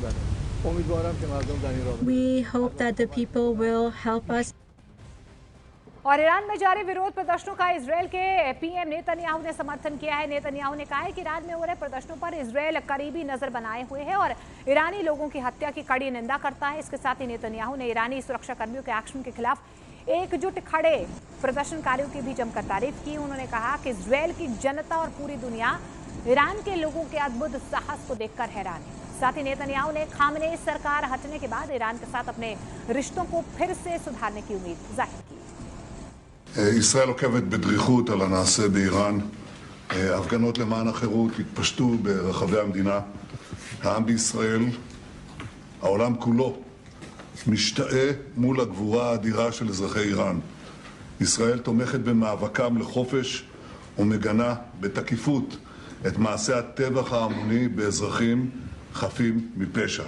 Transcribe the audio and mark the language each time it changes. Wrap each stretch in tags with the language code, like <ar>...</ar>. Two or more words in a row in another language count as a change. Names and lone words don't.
<en>We hope that the people will help us.</en> <hi>और ईरान में जारी विरोध प्रदर्शनों का इजरायल के पीएम नेतन्याहू ने समर्थन किया है। नेतन्याहू ने कहा है कि ईरान में हो रहे प्रदर्शनों पर इजरायल करीबी नजर बनाए हुए है और ईरानी लोगों की हत्या की कड़ी निंदा करता है। इसके साथ ही नेतन्याहू ने ईरानी सुरक्षा कर्मियों के एक्शन के खिलाफ एकजुट खड़े प्रदर्शनकारियों की भी जमकर तारीफ की। उन्होंने कहा कि इजरायल की जनता और पूरी दुनिया ईरान के लोगों के अद्भुत साहस को देखकर हैरान है। साथ ही नेतन्याहू ने खामनेई सरकार हटने के बाद ईरान के साथ अपने रिश्तों को फिर से सुधारने की उम्मीद जाहिर की।</hi> <he>ישראל עוקבת בדריכות על הנעשה באיראן. הפגנות למען החירות התפשטו ברחבי המדינה. העם בישראל, העולם כולו, משתאה מול הגבורה האדירה של אזרחי איראן. ישראל תומכת במאבקם לחופש ומגנה בתקיפות את מעשי הטבח ההמוני באזרחים חפים מפשע.</he>